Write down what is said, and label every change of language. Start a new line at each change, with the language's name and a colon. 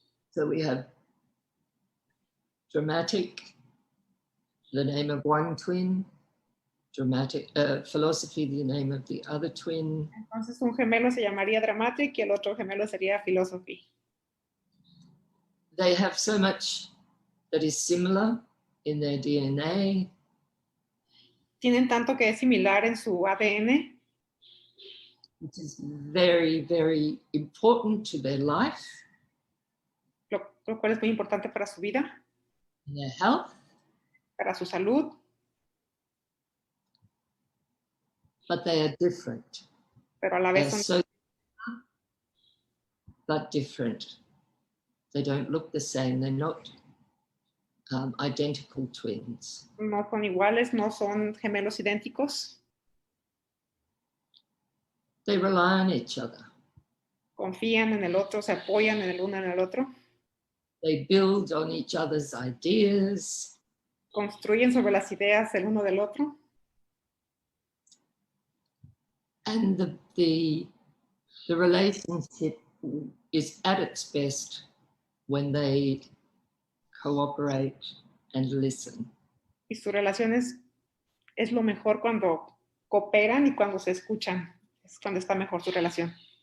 English: So we have dramatic, the name of one twin, dramatic philosophy, the name of the other twin.
Spanish: Entonces un gemelo se llamaría dramatic y el otro gemelo sería philosophy.
English: They have so much that is similar in their DNA.
Spanish: Tienen tanto que es similar en su ADN.
English: Which is very, very important to their life.
Spanish: Lo cual es muy importante para su vida.
English: Their health.
Spanish: Para su salud.
English: But they are different.
Spanish: Pero a la vez son...
English: but different. They don't look the same. They're not identical twins.
Spanish: No son iguales, no son gemelos idénticos.
English: They rely on each other.
Spanish: Confían en el otro, se apoyan en el uno en el otro.
English: They build on each other's ideas.
Spanish: Construyen sobre las ideas el uno del otro.
English: And the relationship is at its best when they cooperate and listen.
Spanish: Y su relación es lo mejor cuando cooperan y cuando se escuchan. Es cuando está mejor su relación.